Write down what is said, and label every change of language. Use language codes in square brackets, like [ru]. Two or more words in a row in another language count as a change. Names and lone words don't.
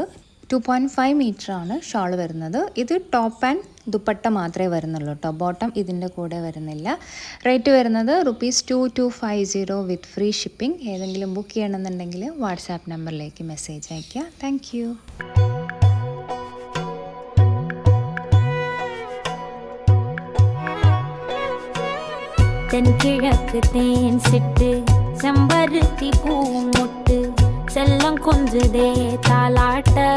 [ml] 2.5 മീറ്ററാണ് ഷോൾ വരുന്നത്. ഇത് [en] top and [ml] ദുപ്പട്ട മാത്രമേ വരുന്നുള്ളൂ കേട്ടോ, ബോട്ടം ഇതിൻ്റെ കൂടെ വരുന്നില്ല. റേറ്റ് വരുന്നത് ₹2250 [en] with free shipping. [ml] ഏതെങ്കിലും ബുക്ക് ചെയ്യണമെന്നുണ്ടെങ്കിൽ വാട്സാപ്പ് നമ്പറിലേക്ക് മെസ്സേജ് അയയ്ക്കുക. [en] thank you. [ta] தென்கிழக்கு தேன் சிட்டு செம்பருத்தி பூ முட்டு செல்லம் கொஞ்சுதே தாலாட்ட